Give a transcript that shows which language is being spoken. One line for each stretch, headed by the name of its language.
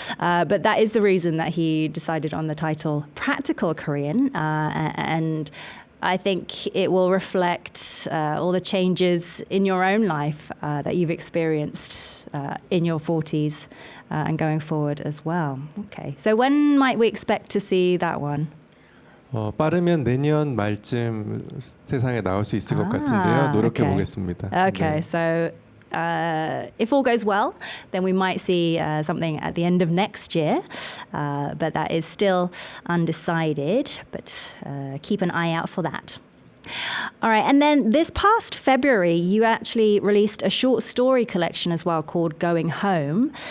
English: But that is the reason that he decided on the title Practical Korean. And I think it will reflect all the changes in your own life that you've experienced in your 40s and going forward as well. Okay, so when might we expect to see that one?
Korean: 빠르면 내년 말쯤 세상에 나올 수 있을 것 같은데요. 노력해
English: okay.
Korean: 보겠습니다.
English: Okay,
Korean: 네.
English: so if all goes well, then we might see something at the end of next year, but that is still undecided, but keep an eye out for that. All right, and then this past February, you actually released a short story collection as well called Going Home.